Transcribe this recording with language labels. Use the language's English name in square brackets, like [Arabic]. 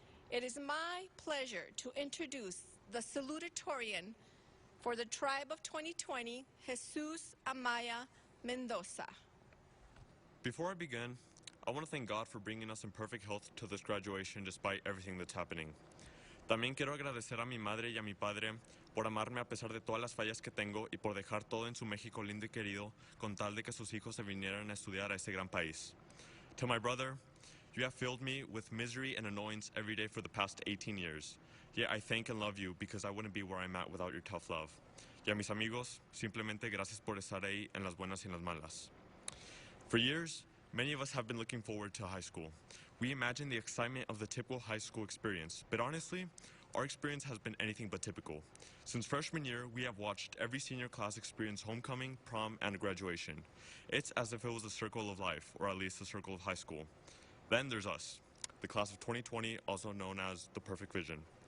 [English] It is my pleasure to introduce the Salutatorian for the tribe of 2020, Jesus Amaya Mendoza. Before I begin, I want to thank God for bringing us in perfect health to this graduation despite everything that's happening. [Spanish] También quiero agradecer a mi madre y a mi padre por amarme a pesar de todas las fallas que tengo y por dejar todo en su México lindo y querido con tal de que sus hijos se vinieran a estudiar a este gran país. [English] To my brother, you have filled me with misery and annoyance every day for the past 18 years. Yet I thank and love you because I wouldn't be where I'm at without your tough love. [Spanish] Y a mis amigos, simplemente gracias por estar ahí en las buenas y en las malas. [English] For years, many of us have been looking forward to high school. We imagine the excitement of the typical high school experience, but honestly, our experience has been anything but typical. Since freshman year, we have watched every senior class experience homecoming, prom, and graduation. It's as if it was a circle of life, or at least a circle of high school. Then there's us, the class of 2020, also known as the Perfect Vision.